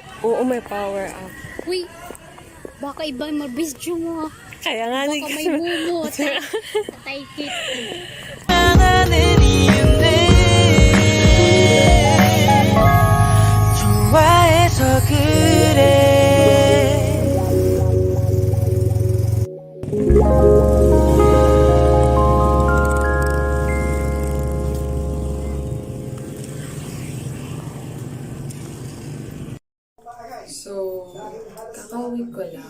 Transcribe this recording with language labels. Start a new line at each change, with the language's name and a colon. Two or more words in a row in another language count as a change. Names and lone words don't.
Filipino: Oo, may power up. Uy, baka iba yung mabisyo mo. Kaya nga, Baka may bumo. Patay kit.
Korean: 사랑하는 이유는 좋아해서 그래.
Filipino: So, kakauwi ko lang.